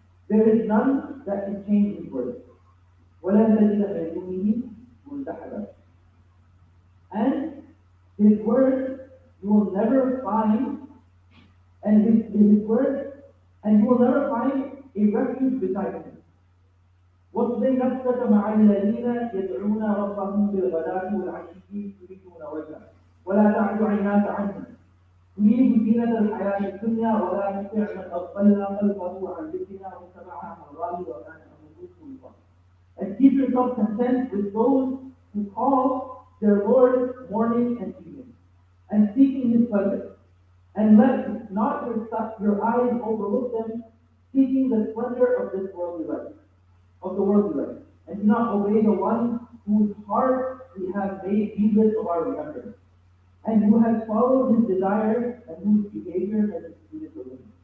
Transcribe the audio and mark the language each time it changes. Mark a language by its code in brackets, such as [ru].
[en] There is none that can change his words. [ar] ولا تجد من دونه ملتحدا. [en] And his word you will never find, and his word, and you will never find a refuge beside him. [ar] واصبر نفسك مع الذين يدعون ربهم بالغداة والعشي يريدون وجهه ولا تعد عيناك عنهم تريد زينة الحياة الدنيا ولا تطع من أغفلنا قلبه عن ذكرنا واتبع هواه وكان أمره فرطا. [en] And keep yourself content with those who call their Lord morning and evening, and seeking His pleasure. And let not your eyes overlook them, seeking the splendor of this worldly life, of the worldly life, and do not obey the one whose heart we have made heedless of our remembrance, and who has followed his desires and whose behavior has exceeded the limit.